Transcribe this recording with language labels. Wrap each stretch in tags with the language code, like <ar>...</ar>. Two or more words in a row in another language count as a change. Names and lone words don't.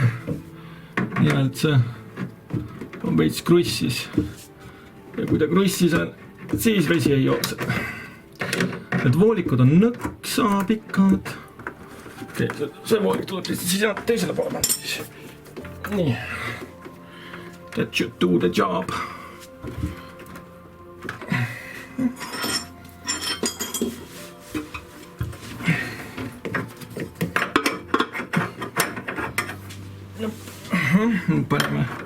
<et>Nimelt see on veits krussis. Ja kui ta krussis on, siis vesi ei jookse. Need voolikud on nõksa pikad. See voolik tuleb siis teisele poole panna. Nii.</et> <en>That should do the job.</en> <et>Paneme.</et>